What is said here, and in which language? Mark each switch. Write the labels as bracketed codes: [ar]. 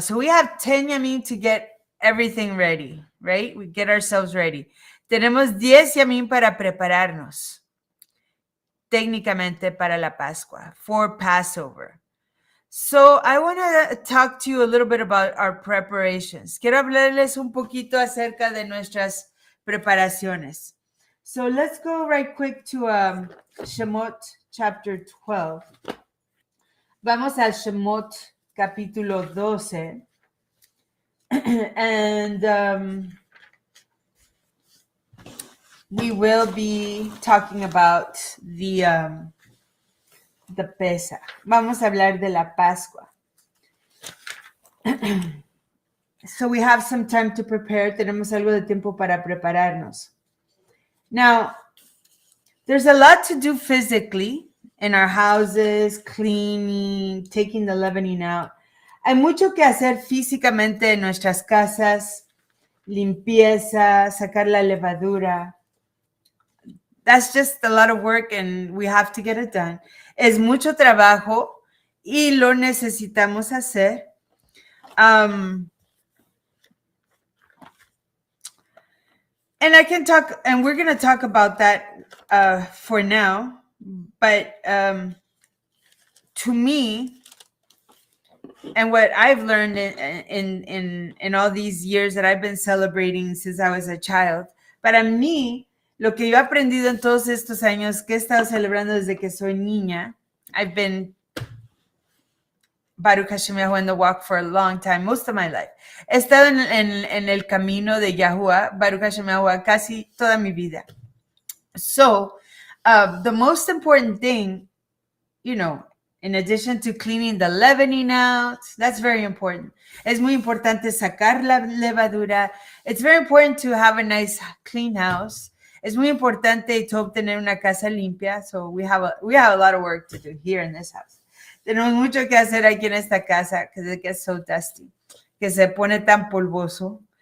[en] So we have 10 yamim to get everything ready, right? We get ourselves ready. [es] Tenemos 10 yamim para prepararnos, técnicamente para la Pascua, [en] for Passover. So I want to talk to you a little bit about our preparations. [es] Quiero hablarles un poquito acerca de nuestras preparaciones. [en] So let's go right quick to Shemot chapter 12. [es] Vamos al Shemot capítulo 12. [en] And we will be talking about the Pesach. [es] Vamos a hablar de la Pascua. [en] So we have some time to prepare. [es] Tenemos algo de tiempo para prepararnos. [en] Now, there's a lot to do physically in our houses, cleaning, taking the leavening out. [es] Hay mucho que hacer físicamente en nuestras casas, limpieza, sacar la levadura. [en] That's just a lot of work and we have to get it done. [es] Es mucho trabajo y lo necesitamos hacer. [en] And I can talk, and we're going to talk about that for now. But to me, and what I've learned in all these years that I've been celebrating since I was a child, [es] para mí, lo que yo he aprendido en todos estos años que he estado celebrando desde que soy niña, [en] I've been Baruch Hashem Yahuwah in the walk for a long time, most of my life. [es] He estado en el camino de Yahuwah, Baruch Hashem Yahuwah, casi toda mi vida. [en] So the most important thing, in addition to cleaning the leavening out, that's very important. [es] Es muy importante sacar la levadura. [en] It's very important to have a nice clean house. [es] Es muy importante to obtener una casa limpia. [en] So we have a lot of work to do here in this house. [es] Tenemos mucho que hacer aquí en esta casa [en] because it gets so dusty, [es] que se pone tan polvoso.